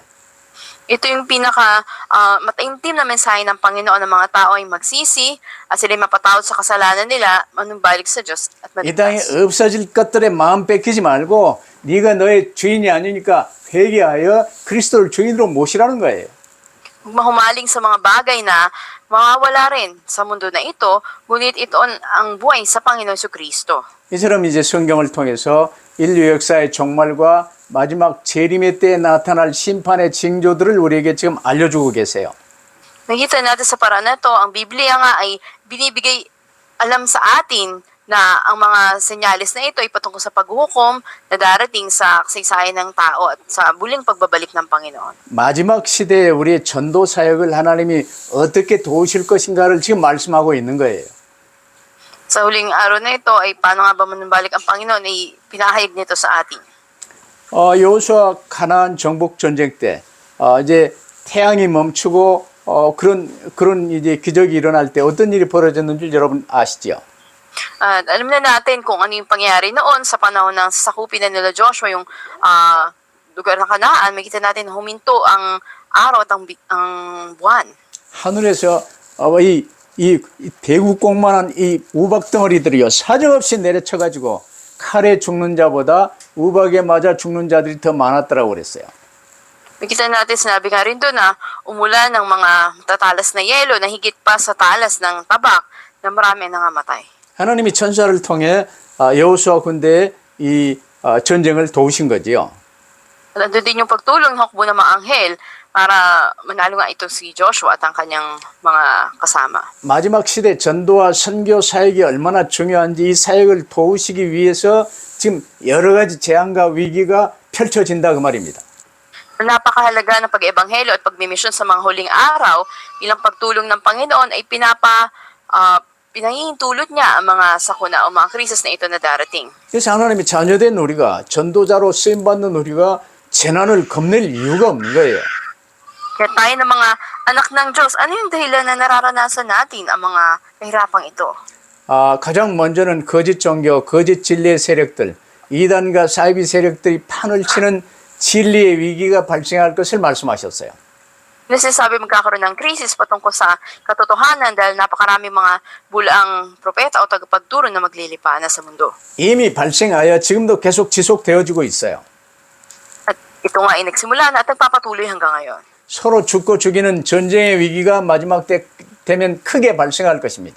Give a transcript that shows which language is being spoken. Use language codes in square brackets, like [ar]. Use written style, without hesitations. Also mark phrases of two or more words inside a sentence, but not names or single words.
[tl] Ito yung mataimtim na mensahe ng Panginoon ng mga tao ay magsisi at sila mapatawad sa kasalanan nila, manumbalik sa Diyos at [ko] 이 땅에 [tl] maligtas. [ko] 없어질 것들에 마음 뺏기지 말고 네가 너의 주인이 아니니까 회개하여 그리스도를 주인으로 모시라는 거예요. [tl] Mahumaling sa mga bagay na mawawala rin sa mundo na ito, ngunit ito ang buhay sa Panginoon Jesucristo. [ko] 이처럼 이제 성경을 통해서 인류 역사의 종말과 마지막 재림의 때에 나타날 심판의 징조들을 우리에게 지금 알려주고 계세요. [tl] Nakita natin sa paraan na ito, ang Biblia nga ay binibigay alam sa atin na ang mga senyalis na ito ay patungkol sa paghukom na darating sa kasaysayan ng tao at sa muling pagbabalik ng Panginoon. [ko] 마지막 시대에 우리의 전도 사역을 하나님이 어떻게 도우실 것인가를 지금 말씀하고 있는 거예요. [tl] Sa huling araw na ito ay paano nga ba manumbalik ang Panginoon ay pinahayag nito sa atin. [ko] 여호수아 가나안 정복 전쟁 때 이제 태양이 멈추고 그런 이제 기적이 일어날 때 어떤 일이 벌어졌는지 여러분 아시죠? [tl] At alam na natin kung ano yung pangyayari noon sa panahon ng sakupin na nila Joshua, yung lugar ng Kanaan, makita natin huminto ang araw at ang buwan. [ko] 하늘에서 이 대국공만한 이 우박 덩어리들이요 사정없이 내려쳐가지고 칼에 죽는 자보다 우박에 맞아 죽는 자들이 더 많았더라고 그랬어요. [tl] Makita natin, sinabi nga rin doon na umulan ng mga tatalas na yelo na higit pa sa talas ng tabak na marami ang nangamatay. [ko] 하나님이 천사를 통해 여호수아 군대의 이 전쟁을 도우신 거지요. [tl] At andun din yung pagtulong ng hukbo ng mga anghel para manalo nga ito si Joshua at ang kanyang mga kasama. [ko] 마지막 시대 전도와 선교 사역이 얼마나 중요한지 이 사역을 도우시기 위해서 지금 여러 가지 재앙과 위기가 펼쳐진다 그 말입니다. [tl] Napakahalaga ng pag-ebanghelyo at pagmimisyon sa mga huling araw, ilang pagtulong ng Panginoon ay pinahihintulot niya ang mga sakuna o mga krisis na ito na darating. [ko] 그래서 하나님의 자녀된 우리가 전도자로 쓰임받는 우리가 재난을 겁낼 이유가 없는 거예요. [tl] Kaya tayo ng mga anak ng Diyos, ano yung dahilan na nararanasan natin ang mga kahirapang ito? [ko] 가장 먼저는 거짓 종교, 거짓 진리의 세력들, 이단과 사이비 세력들이 판을 치는 진리의 위기가 발생할 것을 말씀하셨어요. [tl] Nasasabi magkakaroon ng krisis patungkol sa katotohanan dahil napakaraming mga bulaang propeta o tagapagturo na maglilipana sa mundo. [ko] 이미 발생하여 지금도 계속 지속되어지고 있어요. [tl] At ito nga ay nagsimula na at nagpapatuloy hanggang ngayon. [ko] 서로 죽고 죽이는 전쟁의 위기가 마지막 때 되면 크게 발생할 것입니다.